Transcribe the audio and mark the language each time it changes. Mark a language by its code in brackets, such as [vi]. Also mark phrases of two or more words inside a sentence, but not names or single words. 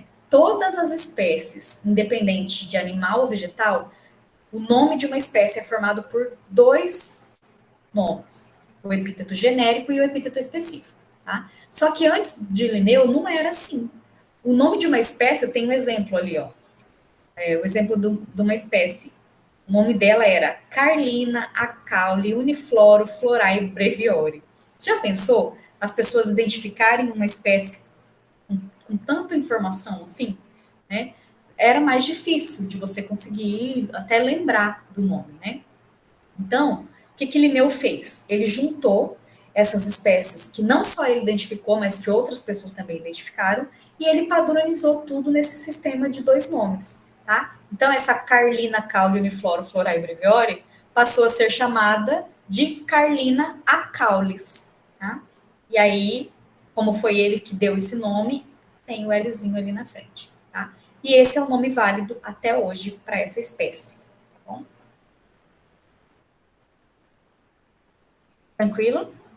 [pt] Todas as espécies, independente de animal ou vegetal, o nome de uma espécie é formado por dois nomes, o epíteto genérico e o epíteto específico, tá? Só que antes de Linneu não era assim. O nome de uma espécie, eu tenho um exemplo ali, ó. O exemplo de uma espécie. O nome dela era Carlina acaule unifloro florae breviore. Você já pensou as pessoas identificarem uma espécie com tanta informação assim, né? Era mais difícil de você conseguir até lembrar do nome, né? Então, o que Linneu fez? Ele juntou essas espécies que não só ele identificou, mas que outras pessoas também identificaram, e ele padronizou tudo nesse sistema de dois nomes, tá? Então, essa Carlina acaule unifloro florae breviore passou a ser chamada de Carlina acaulis, tá? E aí, como foi ele que deu esse nome, tem o Lzinho ali na frente, tá? E esse é o nome válido até hoje para essa espécie, tá bom? Tranquilo?